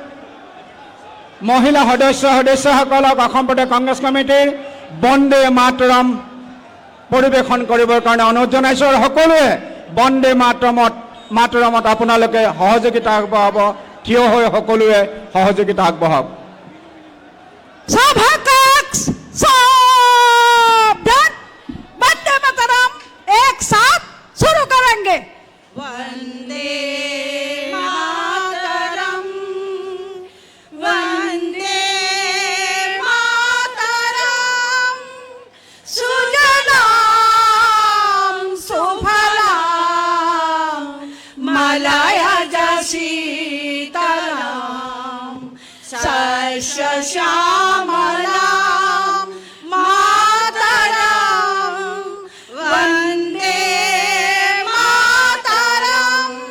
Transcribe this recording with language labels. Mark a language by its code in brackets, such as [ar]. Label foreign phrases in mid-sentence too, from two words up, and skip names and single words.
[as] মহিলা সদস্যসকলক অসম প্ৰদেশ কংগ্ৰেছ কমিটিৰ বন্দে মাতৰম পৰিৱেশন কৰিবৰ কাৰণে অনুৰোধ জনাইছোঁ। আৰু সকলোৱে বন্দে মাতৰমত আপোনালোকে সহযোগিতা আগবঢ়াব, থিয় হৈ সকলোৱে সহযোগিতা আগবঢ়াওক। [hi] वंदे मातरम एक साथ शुरू करेंगे। [sa] वंदे मातरम, वंदे मातरम, सुजलाम सुफलाम मलया शीतलाम शस्य श्यामलाम मातरम, वंदे मातरम,